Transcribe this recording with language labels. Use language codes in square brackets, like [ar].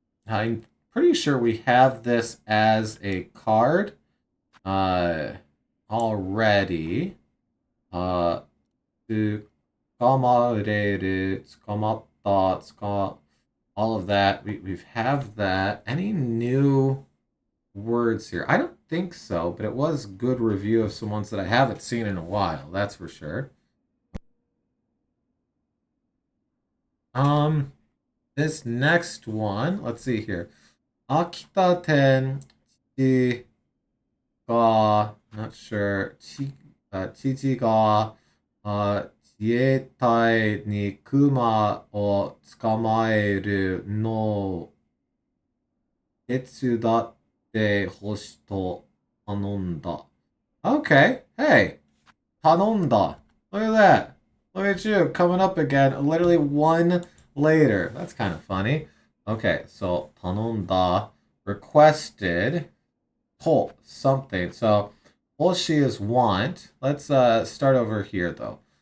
[en] I'm pretty sure we have this as a card already. 捕まれる, 捕まった, all of that. We have that. Any new words here? I don't think so, but it was good review of some ones that I haven't seen in a while. That's for sure. This next one, let's see here. Akita Tenchi ga, not sure. [ja] Chichi ga, 自衛隊に熊を捕まえるのを手伝ってほしと頼んだ. [en] Okay, hey, 頼んだ. Look at that. Look at you coming up again, literally one later. That's kind of funny. Okay, so 頼んだ, requested, to, something. So, hoshi is want. Let's start over here though.